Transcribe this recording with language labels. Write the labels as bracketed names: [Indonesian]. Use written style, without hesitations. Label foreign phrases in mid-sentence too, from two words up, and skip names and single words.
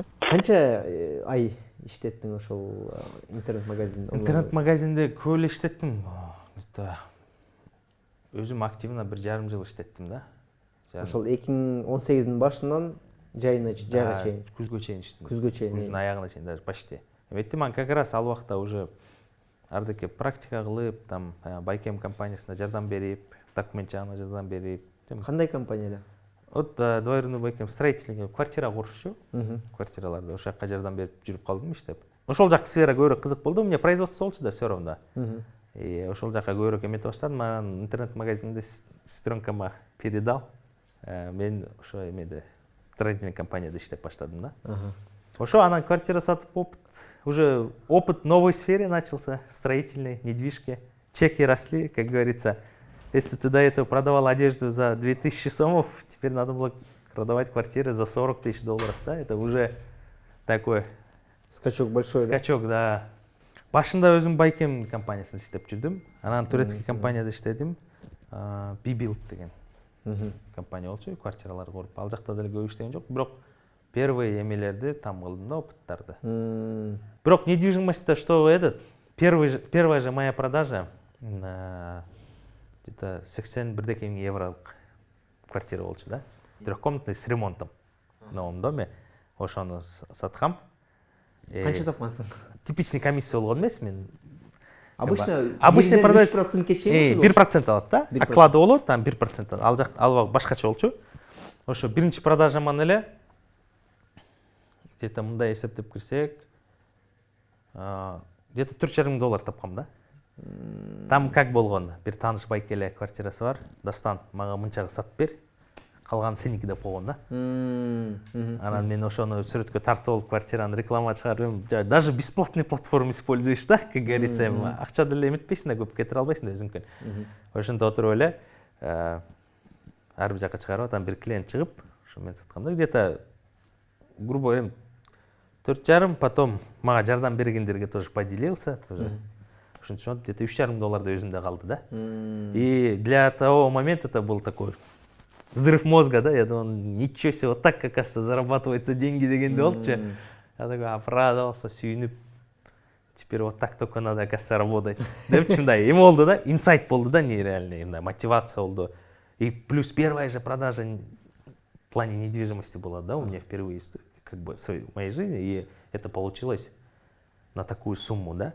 [Kyrgyz] Канча ай иштеттиң ошол интернет магазинде? Интернет магазинде көп эле иштеттим. Где-то өзүм активно 1,5 жыл иштеттим да. Ошол 2018-дин башынан жайына жайга чейин, Күзгө чейин иштедим. күзгө чейин. Күздүн аягына чейин [Russian] даже почти. [Kyrgyz] Эметти мен [Russian] как раз [Kyrgyz] ал убакта уже ардеке практика кылып, там Байкем компаниясына жардам берип, документ жагына жардам берип. Кандай компанияда? [Russian] Вот двоюродный [Kyrgyz] Байкем [Russian] строительный квартира [Kyrgyz] курушчу. Квартираларды ошол жакка жардам берип жүрүп калдым иштеп. Ошол жак сфера көбүрөөк кызык болду. [Russian] Мне производство [Kyrgyz] болчу да [Russian] все равно. [Kyrgyz] И ошол жака көбүрөөк эмете баштадым. Анан интернет магазинди [Russian] сестренкама передал. [Kyrgyz] Мен ошо эмеде строительный компанияда иштеп баштадым да. Ошо анан квартира сатып [Russian] уже опыт в новой сфере начался, строительной, недвижки. Чеки росли, как говорится. Если ты до этого продавал одежду за 2000 сомов, теперь надо было продавать квартиры за 40 000 долларов, да? Это уже такой Скачок большой, да? скачок, да. [Kyrgyz] Башында өзүм Байкем компаниясында иштеп жүрдүм. Анан турецкий компанияда иштедим. Бибилд деген компания болчу, квартиралар куруп. Ал жакта деле көп иштеген жок, бирок первый эмелерди там кылдым да, опыттарды. [Russian] Бирок недвижимостьта что этот, первая же моя продажа где-то 81 000 [Kyrgyz] евролук квартира болчу да. [Russian] Трехкомнатный с ремонтом в новом доме. [Kyrgyz] Ошону саткам. Канча тапкансың? [Russian] Типичный комиссия [Kyrgyz] болгон эмес мен. [Russian] Обычно продавец 3%ке чейин [Kyrgyz] 1% алат да. 1%. Оклады болот, там 1%. Ал башкача болчу. Ошо биринчи продажаман эле где-то мындай эсептеп кирсек, где-то 4,5 000 доллар тапкам да. [Russian] Там как [Kyrgyz] болгон, бир тааныш байке эле квартирасы бар. Дастан мага мынчага сатып бер. Калган сеники деп койгон да. Анан мен ошону сүрөткө тартып алып квартираны реклама чыгарып, [Russian] даже бесплатный платформа используешь да, как говорится, [Kyrgyz] акча деле эметпейсиң да, көп кетире албайсың да өзүңкүн. Ошентип отуруп эле ар бир жака чыгарып атам, бир клиент чыгып, ошо мен саткам да, [Russian] где-то грубо говоря 4,5, потом [Kyrgyz] мага жардам бергендерге [Russian] тоже поделился, тоже. [Kyrgyz] Ошентип где-то 3,5 000 долларда өзүмдө калды да. [Russian] И для того момента это был такой взрыв мозга, да, я думал, ничего себе, вот так, оказывается, зарабатываются деньги [Kyrgyz] дегенде болчу. [Russian] Я такой оправдывался, сүйүнүп, теперь вот так только надо, оказывается, работать. [Kyrgyz] Деп мындай эме болду да, инсайт болду да, [Russian] нереальный, мотивация [Kyrgyz] болду. [Russian] И плюс первая же продажа в плане недвижимости была, да, у меня впервые как бы в моей жизни, и это получилось на такую сумму, да.